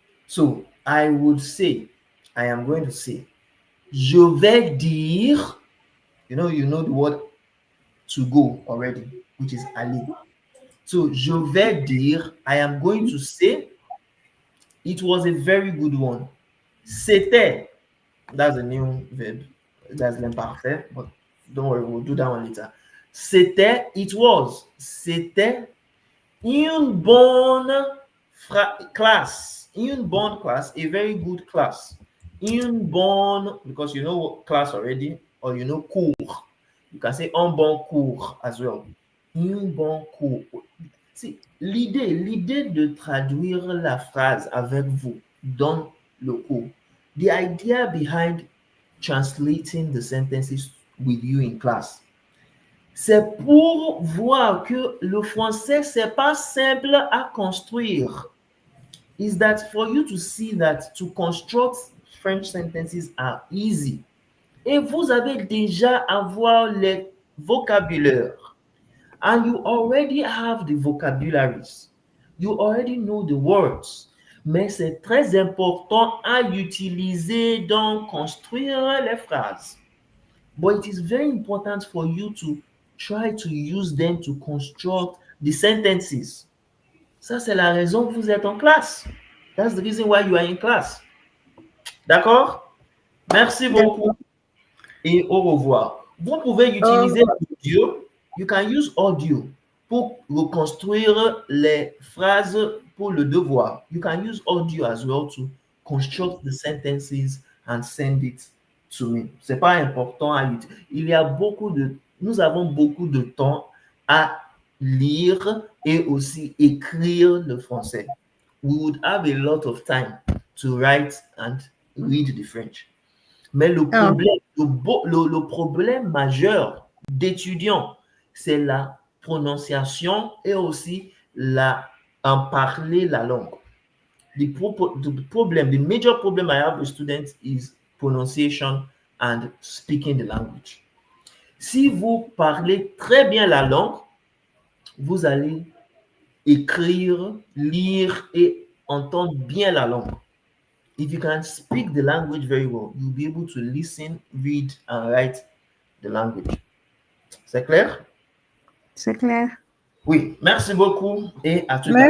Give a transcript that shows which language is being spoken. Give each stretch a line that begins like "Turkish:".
English: So I would say, I am going to say,
French: je vais dire,
English: you know the word to go already, which is aller. So
French: je vais dire,
English: I am going to say, it was a very good one.
French: C'était,
English: that's a new verb, that's l'imparfait, but don't worry, we'll do that one later.
French: C'était,
English: it was,
French: c'était une bonne classe, une bonne class,
English: a very good class.
French: Une bonne,
English: because you know class already, or you know cours. You can say
French: un bon cours
English: as well.
French: Un bon cours. See, l'idée de traduire la phrase avec vous dans le cours.
English: The idea behind translating the sentences with you in class,
French: c'est pour voir que le français, c'est pas simple à construire.
English: Is that for you to see that to construct French sentences are easy.
French: Et vous avez déjà avoir les vocabulaires.
English: And you already have the vocabularies. You already know the words.
French: Mais c'est très important à utiliser dans construire les phrases.
English: But it is very important for you to try to use them to construct the sentences.
French: Ça, c'est la raison que vous êtes en classe.
English: That's the reason why you are in class.
French: D'accord? Merci beaucoup et au revoir. Vous pouvez utiliser l'audio.
English: You can use audio
French: pour reconstruire les phrases pour le devoir.
English: You can use audio as well to construct the sentences and send it to me.
French: C'est pas important à utiliser. Nous avons beaucoup de temps à lire et aussi écrire le français.
English: We would have a lot of time to write and read the French.
French: Mais le Oh, problème, le problème majeur d'étudiants, c'est la prononciation et aussi en parler la langue.
English: The problem, the major problem I have with students is pronunciation and speaking the language.
French: Si vous parlez très bien la langue, vous allez écrire, lire et entendre bien la langue.
English: If you can speak the language very well, you'll be able to listen, read, and write the language.
French: C'est clair? c'est clair. Oui, merci beaucoup et à tout à l'heure.